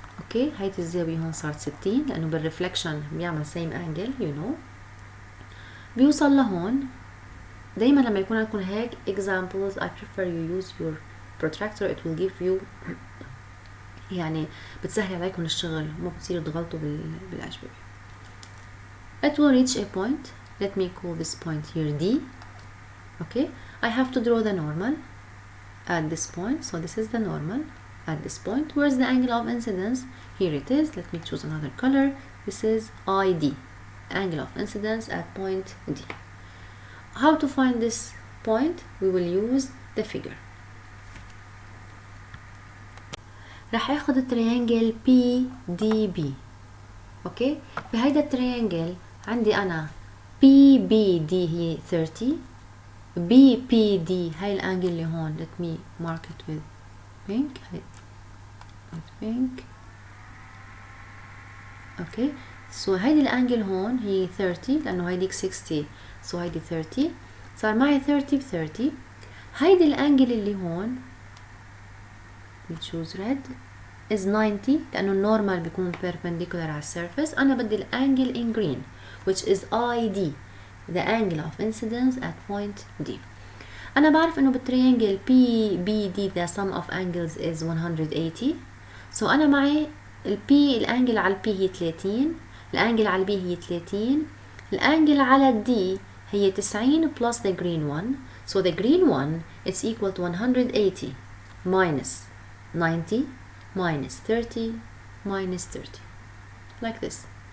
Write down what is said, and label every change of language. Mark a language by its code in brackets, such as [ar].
[ar] اوكي هيدي الزاوية هون صارت 60 لأنه بالرفلكشن بيعمل [en] same angle you know. [ar] بيوصل لهون. دايما لما يكون عندكم هيك examples [en] I prefer you use your protractor. It will give you [ar] يعني بتسهل عليكم الشغل وما بتصيروا تغلطوا بالأجوبة. [en] It will reach a point. Let me call this point here D. Okay, I have to draw the normal at this point. So this is the normal at this point. Where's the angle of incidence? Here it is. Let me choose another color. This is ID, angle of incidence at point D. How to find this point? We will use the figure. [ar] رح اخذ التريانجل PDB. اوكي بهيدا التريانجل عندي انا PBD هي 30. BPD هاي الانجل اللي هون. [en] Let me mark it with pink. with pink. [ar] اوكي so هيدي الانجل هون هي 30 لانه هيديك 60 so هيدي 30 صار معي 30 ب 30. هيدي الانجل اللي هون [en] we choose red is 90 [ar] لانه النورمال بيكون perpendicular على السيرفيس. انا بدي الانجل [en] in green which is ID, the angle of incidence at point D. [ar] أنا بعرف إنه بالتريانجل PBD [en] the sum of angles is 180. [ar] so أنا معي الأنجل على البي هي 30. الأنجل على البي هي 30. الأنجل على الدي هي 90 [en] plus the green one. so the green one is equal to 180 minus 90 minus 30 minus 30 like this.